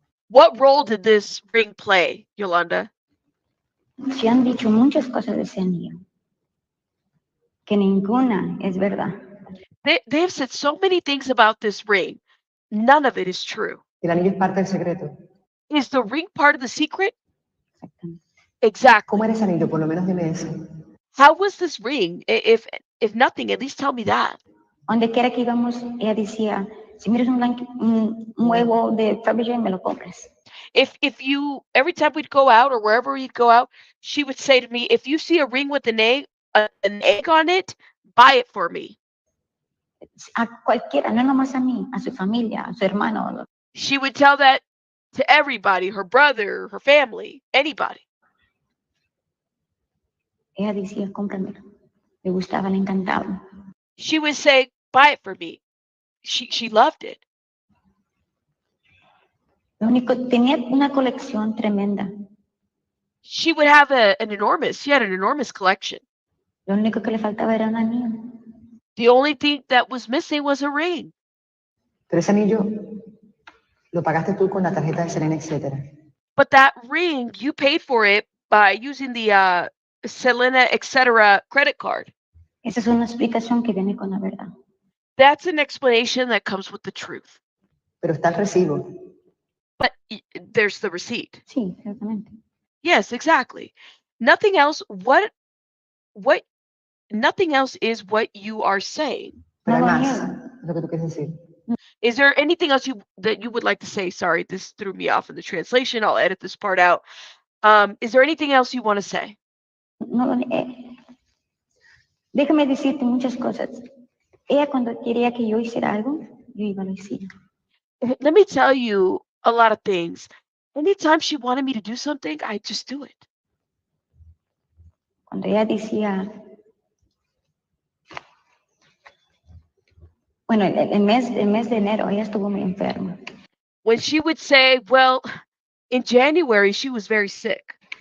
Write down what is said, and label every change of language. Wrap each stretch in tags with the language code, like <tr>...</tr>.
<en>What role did this ring play, Yolanda?</en> <es>Se han dicho muchas cosas de ese anillo, que ninguna es verdad.</es> <en>They have said so many things about this ring. None of it is true.</en> <es>El anillo es parte del secreto.</es> <en>Is the ring part of the secret?</en> <es>Exactamente.</es> <en>Exactly.</en> <es>¿Cómo era ese anillo? Por lo menos dime eso.</es> <en>How was this ring? If nothing, at least tell me that.</en> <es>Donde quiera que íbamos, ella decía, si miras un huevo de Fabergé, me lo compras.</es> <en>If you, every time we'd go out or wherever we'd go out, she would say to me, if you see a ring with an egg on it, buy it for me.</en> <es>A cualquiera, no nomás a mí, a su familia, a su hermano.</es> <en>She would tell that to everybody, her brother, her family, anybody.</en> <es>Ella decía, cómpramelo. Le gustaba, le encantaba.</es> <en>She would say, buy it for me. She loved it.</en> <es>Lo único, tenía una colección tremenda.</es> <en>She would have she had an enormous collection.</en> <es>Lo único que le faltaba era un anillo.</es> <en>The only thing that was missing was a ring.</en> <es>Pero ese anillo lo pagaste tú con la tarjeta de Selena, etc.</es> <en>But that ring, you paid for it by using the Selena, etc. credit card.</en> <es>Esa es una explicación que viene con la verdad.</es> <en>That's an explanation that comes with the truth.</en> <es>Pero está el recibo.</es> <en>But there's the receipt.</en> <es>Sí, ciertamente.</es> <en>Yes, exactly. Nothing else. Nothing else is what you are saying.</en> <es>Pero No hay lo más. niego. Es lo que tú quieres decir.</es> <en>Is there anything else that you would like to say? Sorry, this threw me off in the translation. I'll edit this part out. Is there anything else you want to say?</en> <es>No lo Déjame decirte muchas cosas. Ella cuando quería que yo hiciera algo, yo iba a lo hacía.</es> <en>Let me tell you a lot of things. Anytime she wanted me to do something, I just do it.</en> <es>Cuando ella decía, bueno, el mes de enero ella estuvo muy enferma.</es> <en>When she would say, well, in January, she was very sick.</en>